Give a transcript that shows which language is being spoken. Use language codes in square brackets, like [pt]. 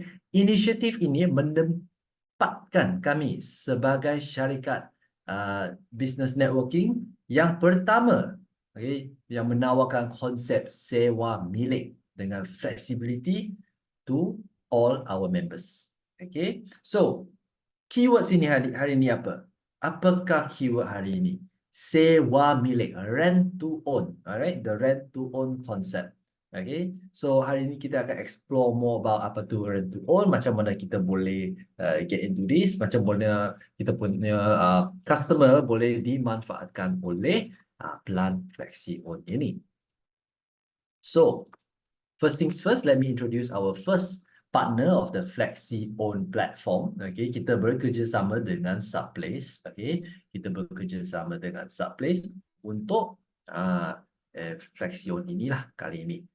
[ms] Inisiatif ini menempatkan kami sebagai syarikat business networking yang pertama, yang menawarkan konsep sewa milik dengan [en] flexibility to all our members. [ms] Okay, so keyword sini hari ini apa? Apakah keyword hari ini? Sewa milik, [en] rent to own. Alright, the rent to own concept. [ms] Okay, so hari ini kita akan [en] explore more about [ms] apa tu rent to own, macam mana kita boleh [en] get into this, [ms] macam mana kita punya customer boleh dimanfaatkan oleh plan flexi own ini. [en] So, first things first, let me introduce our first partner of the Flexi Own platform. [ms] Okay, kita bekerjasama dengan Subplace. Okay, kita bekerjasama dengan Subplace untuk Flexi Own inilah kali ini.